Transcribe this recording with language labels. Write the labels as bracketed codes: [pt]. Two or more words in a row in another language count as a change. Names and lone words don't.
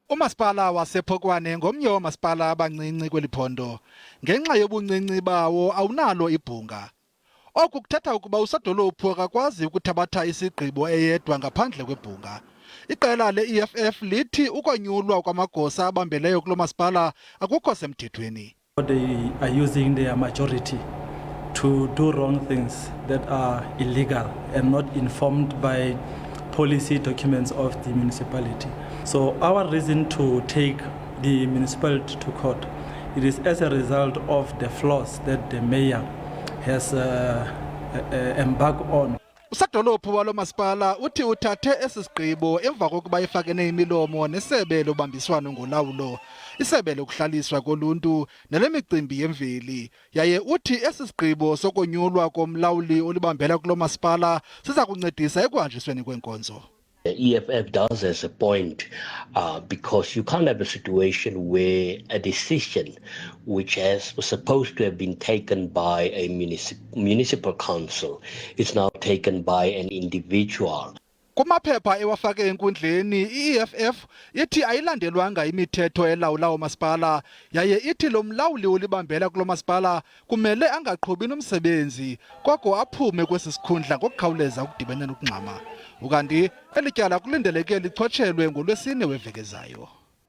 [xh] Umasipala wasePhokwane ngomnye wamasipala abancinci kweli phondo. Ngenxa yobuncinci bawo awunalo ibhunga. Oku kuthetha ukuba usadolophu akakwazi ukuthabatha isigqibo eyedwa ngaphandle kwebhunga. Iqela le-EFF lithi ukonyulwa kwamagosa abambeleyo kulo masipala akukho semthethweni. [en] They are using their majority to do wrong things that are illegal and not informed by policy documents of the municipality. So our reason to take the municipality to court, it is as a result of the flaws that the mayor has embarked on. [xh] Usadolophu walo masipala uthi uthathe esi sigqibo emva kokuba ifakene imilomo nesebe lobambiswano ngolawulo, isebe lokuhlaliswa koluntu nelemicimbi yemveli. Yaye uthi esi sigqibo sokonyulwa komlawuli olibambela kulo masipala siza kuncedisa ekuhanjisweni kwenkonzo. [en] The EFF does as a point because you can't have a situation where a decision which was supposed to have been taken by a municipal council is now taken by an individual. [xh] Kumaphepha ewafake enkundleni, i-EFF ithi ayilandelwanga imithetho elawula umasipala, yaye ithi lo mlawuli olibambela kulo masipala kumele angaqhubi nomsebenzi koko aphume kwesi sikhundla ngokukhawuleza ukudibana nokungxama. Ukanti Elityhola kulindeleke lichotshelwe ngoLwesine weveki ezayo.